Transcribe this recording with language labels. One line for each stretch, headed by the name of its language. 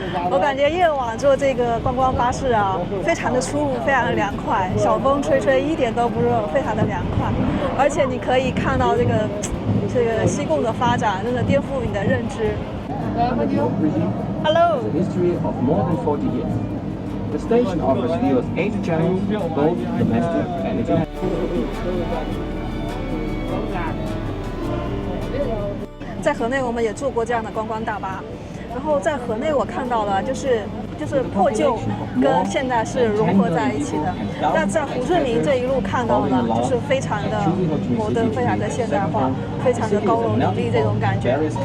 Chinese: 我感覺夜晚坐這個觀光巴士啊，非常的出入，非常的涼快，小風吹吹一點都不熱，非常的涼快。而且你可以看到這個西貢的發展，真的顛覆你的認知。
English: Hello. A history of more than 40 years. The station offers viewers 8 channels, both domestic and international.
Chinese: 在河內我們也坐過這樣的觀光大巴。然後在河內我看到了，就是破舊跟現代是融合在一起的。那在胡志明這一路看到了，就是非常的摩登，非常的現代化，非常的高樓林立這種感覺。